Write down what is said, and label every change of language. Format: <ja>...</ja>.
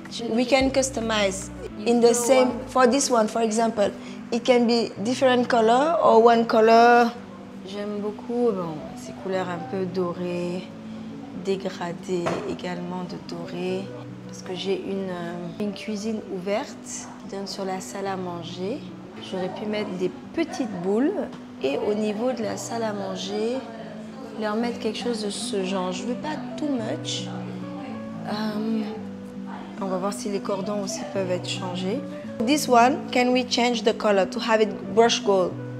<en>We can customize in the same, for this one, for example. It can be different color or one color.</en> <fr>J'aime beaucoup ces couleurs un peu dorées, dégradées également de doré. Parce que j'ai une cuisine ouverte qui donne sur la salle à manger. J'aurais pu mettre des petites boules et au niveau de la salle à manger, leur mettre quelque chose de ce genre. Je ne veux pas</fr> <en>too much.</en> <fr>On va voir si les cordons aussi peuvent être changés.</fr> <en>This one, can we change the color to have it brush gold?</en>